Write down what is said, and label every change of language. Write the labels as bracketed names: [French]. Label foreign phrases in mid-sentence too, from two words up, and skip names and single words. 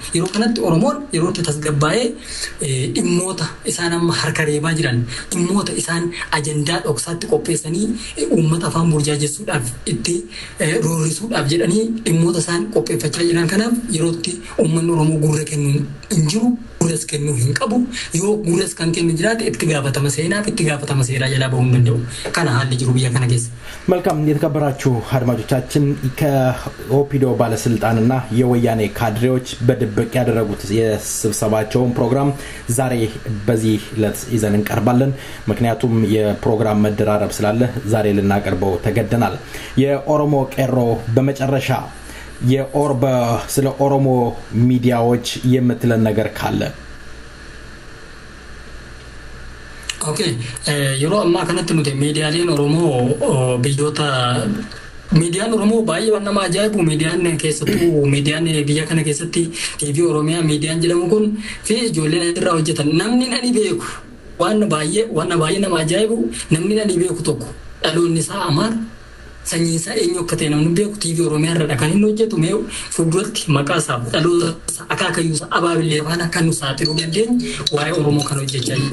[Oromo] Yeroo kanatti Oromoon yeroo itti tasgabbaa'ee dhimmoota isaan amma harka reebaa jiran, dhimmoota isaan ajandaa dhoksaatti qopheessanii uummata afaan burjaajessuudhaaf itti roorrisuudhaaf jedhanii dhimmoota isaan qopheeffachaa jiran kanaaf yeroo itti uummanni Oromoo gurra kennuu hin jiru. Gurras kennuu hin qabu. Yoo gurras kan kennu jiraate itti gaafatama seenaaf itti gaafatama seeraa jalaa bahuu hin danda'u. Kana haalli jiru biyya kana keessa. [Amharic] መልካም የተከበራችሁ አድማጮቻችን ከኦፒዲዮ ባለስልጣንና የወያኔ ካድሬዎች በድብቅ ያደረጉት የስብሰባቸውን ፕሮግራም ዛሬ በዚህ ዕለት ይዘን እንቀርባለን። ምክንያቱም የፕሮግራም መደራረብ ስላለ ዛሬ ልናቀርበው ተገደናል። የኦሮሞ ቄሮ በመጨረሻ ስለ ኦሮሞ ሚዲያዎች የምትለን ነገር ካለ? [Oromo] Okay, yeroo ammaa kanatti nuti miidiyaaleen Oromoo biyyoota miidiyaan Oromoo baay'ee waan nama ajaa'ibu miidiyaan keessattuu miidiyaan biyya kana keessatti TV Oromiyaa miidiyaan jedhamu kun fi ijoolleen irraa hojjetan namni ani beeku waan baay'ee nama ajaa'ibu namni ani beeku tokko dhaloonni isaa Amaar sanyii isaa eenyu akka ta'e namni beeku TV Oromiyaa irra kan inni hojjetu mee fuulduratti maqaa isaa dhaloota akaakayyuu isaa abaabilee waan akka nu saaxiluu dandeenye waa'ee Oromoo kan hojjechaa jiru.